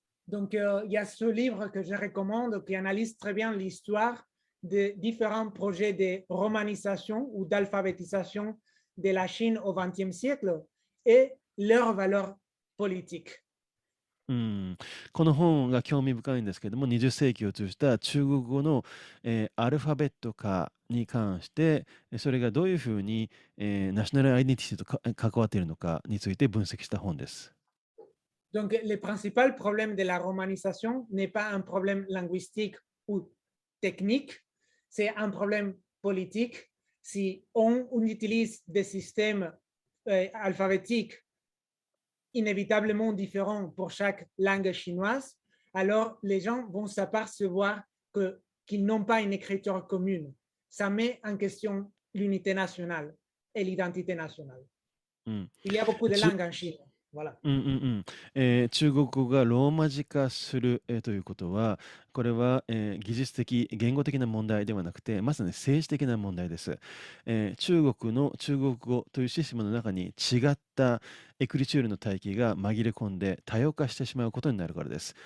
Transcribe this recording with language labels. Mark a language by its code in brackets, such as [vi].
[fr] Donc, il y a ce livre que je recommande qui analyse très bien l'histoire de différents projets de romanisation ou d'alphabétisation de la Chine au XXe siècle et leur valeur politique. [ja] この本が興味深いんですけれども、20世紀を通じた中国語の、アルファベット化に関して、それがどういうふうに、ナショナルアイデンティティと関わっているのかについて分析した本です。 [fr] Donc, le principal problème de la romanisation n'est pas un problème linguistique ou technique, c'est un problème politique. Si on utilise des systèmes alphabétiques inévitablement différents pour chaque langue chinoise, alors les gens vont s'apercevoir qu'ils n'ont pas une écriture commune. Ça met en question l'unité nationale et l'identité nationale. Il y a beaucoup de langues en Chine. Voilà. [ja] 中国語がローマ字化する、ということは、これは、技術的、言語的な問題ではなくて、まさに政治的な問題です。中国の中国語というシステムの中に違ったエクリチュールの体系が紛れ込んで多様化してしまうことになるからです。